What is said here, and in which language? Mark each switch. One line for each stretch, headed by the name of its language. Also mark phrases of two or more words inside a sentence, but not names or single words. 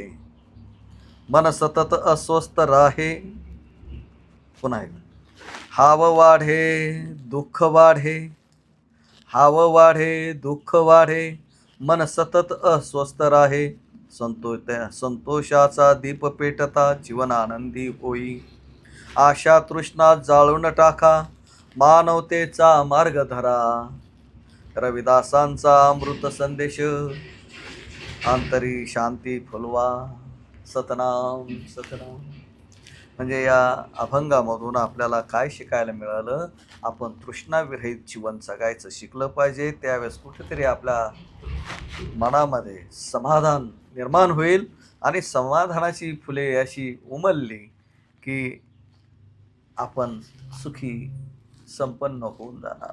Marathi: मन सतत अस्वस्थ राहे, पुन्हा एक हाव वाढे दुःख वाढे, हाव वाढे दुःख वाढे, मन सतत अस्वस्थ राहे, संतोषाचा दीप पेटता जीवन आनंदी होई. आशा तृष्णा जाळून टाका, मानवतेचा मार्ग धरा. रविदासांचा अमृत संदेश, अंतरी शांती फुलवा. सतनाम सतनाम. म्हणजे या अभंगामधून आपल्याला काय शिकायला मिळालं? आपण तृष्णाविरहित जीवन जगायचं शिकलं पाहिजे. त्यावेळेस कुठेतरी आपल्या मनामध्ये समाधान निर्माण होईल आणि समाधानाची फुले अशी उमलली की आपण सुखी संपन्न होऊन जाणार.